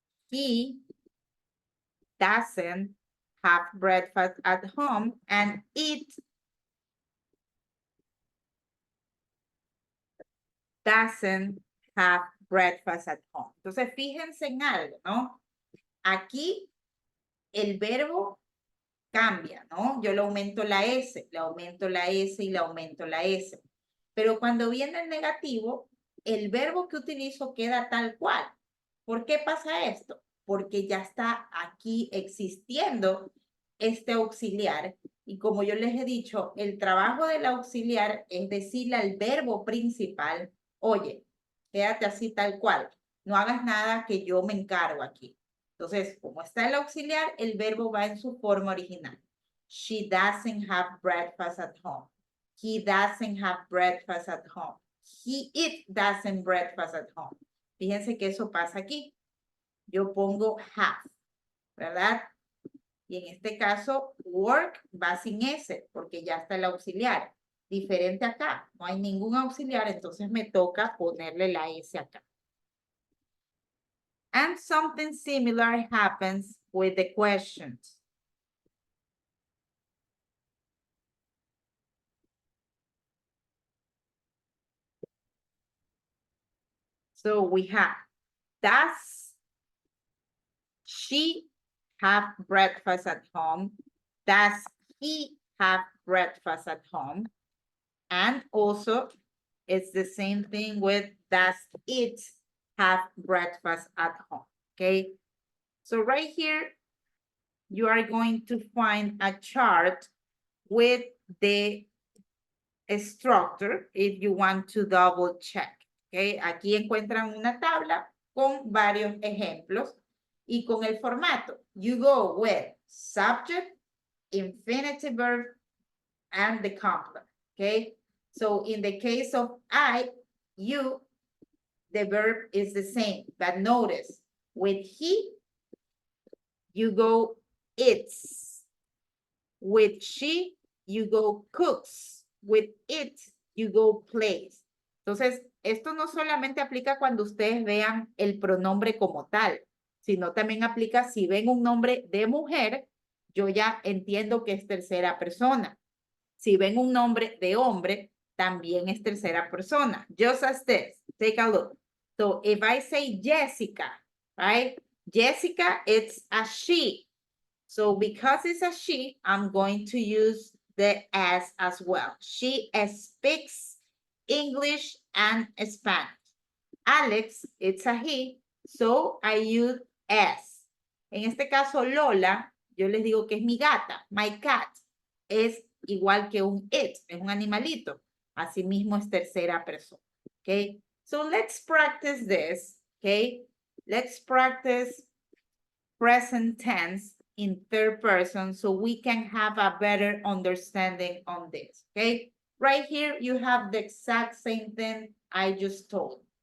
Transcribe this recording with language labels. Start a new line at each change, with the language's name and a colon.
English: He doesn't have breakfast at home, and it doesn't have breakfast at home.
Spanish: Entonces, fíjense en algo, ¿no? Aquí el verbo cambia, ¿no? Yo le aumento la S, le aumento la S y le aumento la S. Pero cuando viene el negativo, el verbo que utilizo queda tal cual. ¿Por qué pasa esto? Porque ya está aquí existiendo este auxiliar. Y como yo les he dicho, el trabajo del auxiliar es decirle al verbo principal, oye, quédate así tal cual. No hagas nada que yo me encargo aquí. Entonces, como está el auxiliar, el verbo va en su forma original.
English: She doesn't have breakfast at home. He doesn't have breakfast at home. It doesn't breakfast at home.
Spanish: Fíjense que eso pasa aquí. Yo pongo have, ¿verdad? Y en este caso, work va sin S, porque ya está el auxiliar. Diferente acá, no hay ningún auxiliar, entonces me toca ponerle la S acá.
English: And something similar happens with the questions. So we have, does she have breakfast at home? Does he have breakfast at home? And also, it's the same thing with does it have breakfast at home? Okay, so right here, you are going to find a chart with the structure if you want to double check.
Spanish: Okay, aquí encuentran una tabla con varios ejemplos y con el formato.
English: You go with subject, infinitive verb, and the complement. Okay, so in the case of I, you, the verb is the same, but notice with he, you go it's. With she, you go cooks. With it, you go plays.
Spanish: Entonces, esto no solamente aplica cuando ustedes vean el pronombre como tal, sino también aplica si ven un nombre de mujer, yo ya entiendo que es tercera persona. Si ven un nombre de hombre, también es tercera persona.
English: Just as this, take a look. So if I say Jessica, right? Jessica, it's a she. So because it's a she, I'm going to use the S as well. She speaks English and Spanish. Alex, it's a he, so I use S.
Spanish: En este caso, Lola, yo les digo que es mi gata.
English: My cat
Spanish: es igual que un it, es un animalito. Asimismo es tercera persona.
English: Okay, so let's practice this. Okay, let's practice present tense in third person so we can have a better understanding on this. Okay, right here you have the exact same thing I just told.